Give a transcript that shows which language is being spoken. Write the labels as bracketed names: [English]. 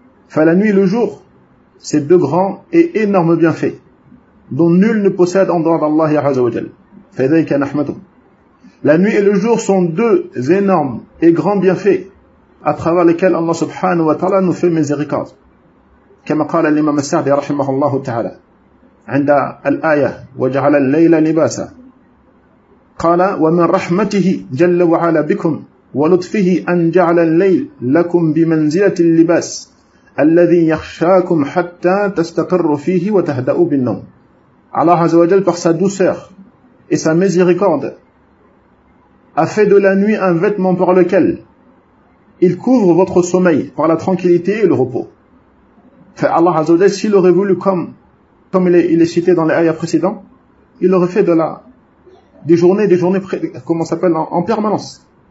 [French] Fait la nuit et le jour, ces deux grands et énormes bienfaits dont nul ne possède en dehors d'Allah Azzawajal. [Arabic] Faidaika nahmatum. [French] La nuit et le jour sont deux énormes et grands bienfaits à travers lesquels Allah subhanahu wa ta'ala nous fait miséricorde. Comme a dit l'imam al-Sa'di rahimahullah ta'ala, [Arabic] عند الآية وجعل الليل لباسا قال ومن رحمته جل وعلا بكم ولطفه أن جعل الليل لكم بمنزلة اللباس الذي يخشاكم حتى تستقروا فيه وتهدأوا بالنوم. [French] الله عز وجل par sa douceur et sa miséricorde a fait de la nuit un vêtement par lequel il couvre votre sommeil par la tranquillité et le repos. Fait Allah عز وجل s'il aurait voulu comme il est cité dans les ayats précédents, il aurait fait des journées, comment ça s'appelle, en permanence.